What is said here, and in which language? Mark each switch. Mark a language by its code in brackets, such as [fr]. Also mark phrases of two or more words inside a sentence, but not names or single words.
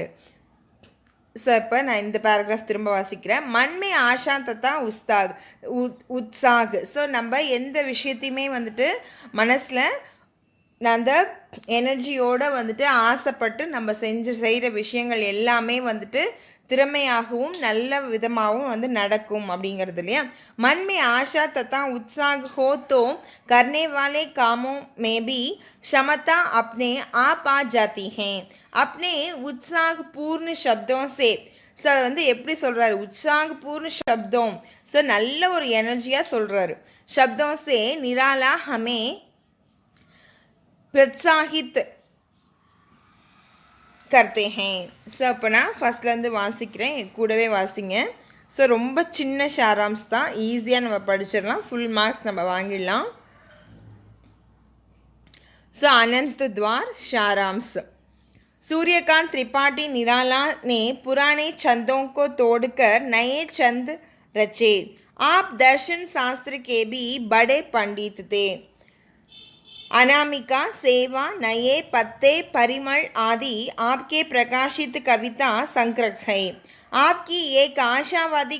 [ta] ஸோ இப்போ நான் இந்த பேராகிராஃப் திரும்ப வாசிக்கிறேன் [hi] मन में आशा तथा उत्साह [ta] ஸோ நம்ம எந்த விஷயத்தையுமே வந்துட்டு மனசில் அந்த எனர்ஜியோடு வந்துட்டு ஆசைப்பட்டு நம்ம செய்கிற விஷயங்கள் எல்லாமே வந்துட்டு திறமையாகவும் நல்ல விதமாகவும் வந்து நடக்கும் அப்படிங்கிறது இல்லையா [hi] मन में आशा तथा उत्साह हो तो करने वाले कामों में भी क्षमता अपने आप आ जाती हैं अपने उत्साहपूर्ण शब्दों से [ta] ஸோ அதை வந்து எப்படி சொல்கிறாரு [hi] उत्साहपूर्ण शब्द [ta] ஸோ நல்ல ஒரு எனர்ஜியாக சொல்கிறாரு [hi] शब्दों से निराला हमें प्रोत्साहित करते हैं [ta] ஸோ இப்போ நான் ஃபஸ்ட்லேருந்து வாசிக்கிறேன் கூடவே வாசிங்க ஸோ ரொம்ப சின்ன ஷாராம்ஸ் தான் ஈஸியாக நம்ம படிச்சிடலாம் [en] full marks [ta] நம்ம வாங்கிடலாம் [hi] ஸோ अनंत द्वार सारांश सूर्यकांत त्रिपाठी निराला ने पुराने छंदों को तोड़कर नए छंद रचे आप दर्शन शास्त्र के भी बड़े पंडित थे अनामिका सेवा नए पत्ते परिमल आदि आपके प्रकाशित कविता संग्रह है आपकी एक आशावादी